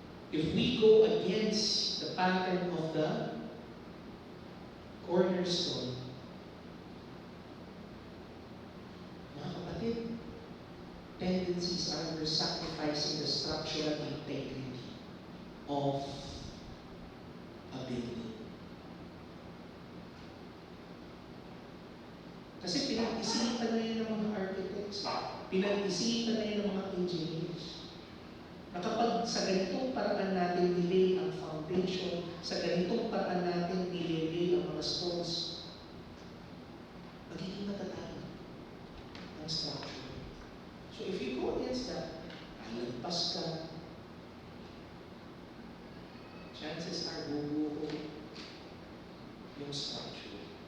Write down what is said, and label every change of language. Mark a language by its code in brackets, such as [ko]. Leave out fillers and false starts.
[en] If we go against the pattern of the cornerstone, [tl] mga kapatid, [en] tendencies are we're sacrificing the structural integrity of a building. [tl] Kasi pinag-isipan na yun ng mga architects, pinag-isipan na yun ng mga engineers. Na kapag sa ganitong paraan natin nilay ang foundation, sa ganitong paraan natin nilay ang mga stones, magiging matatag ang structure. [en] So if you go against that, [tl] lalagpas ka, [en] chances are [tl] bubuo yung [en] structure.